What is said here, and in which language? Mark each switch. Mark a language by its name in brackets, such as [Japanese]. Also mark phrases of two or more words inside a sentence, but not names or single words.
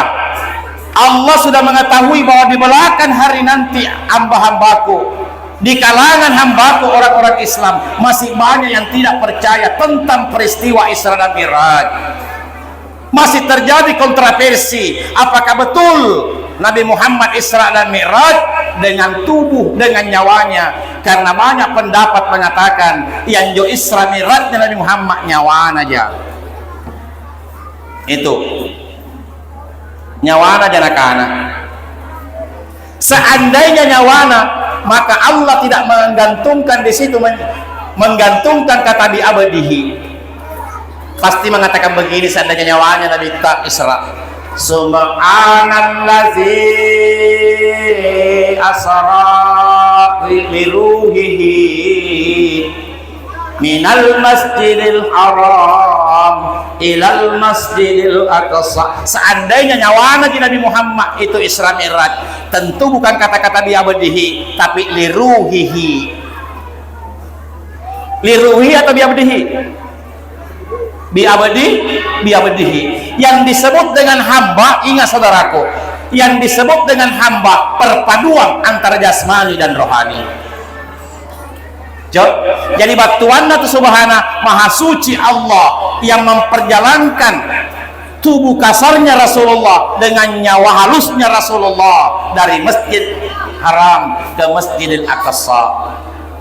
[Indonesian] Allah sudah mengetahui bahwa di belakang hari nanti hamba-hambaku, di kalangan hambaku orang-orang Islam masih banyak yang tidak percaya tentang peristiwa Isra dan Mi'raj. Masih terjadi kontroversi, apakah betul Nabi Muhammad Isra dan Mi'raj dengan tubuh, dengan nyawanya? Karena banyak pendapat mengatakan yang jo Isra Mi'rajnya Nabi Muhammad nyawana aja. [Makasar] Itu nyawana aja nakana. [Indonesian] Seandainya nyawana, maka Allah tidak menggantungkan di situ, menggantungkan kata [Arabic] بعبده. [Indonesian] Pasti mengatakan begini seandainya nyawanya Nabi tak Isra. [Arabic] سبحان الذي أسرى بروحه من المسجد الحرام إلى المسجد الأقصى. [Indonesian] Seandainya nyawana di Nabi Muhammad itu Isra Mi'raj, tentu bukan kata-kata [Arabic] بعبده, [Indonesian] tapi liruhihi. [Arabic] Liruhi atau بعبده? بعبده. [Indonesian] Yang disebut dengan hamba, ingat saudaraku, yang disebut dengan hamba perpaduan antara jasmani dan rohani. Jadi batuan itu subhana, maha suci Allah yang memperjalankan tubuh kasarnya Rasulullah dengan nyawa halusnya Rasulullah dari Masjid Haram ke Masjidil Aqsa.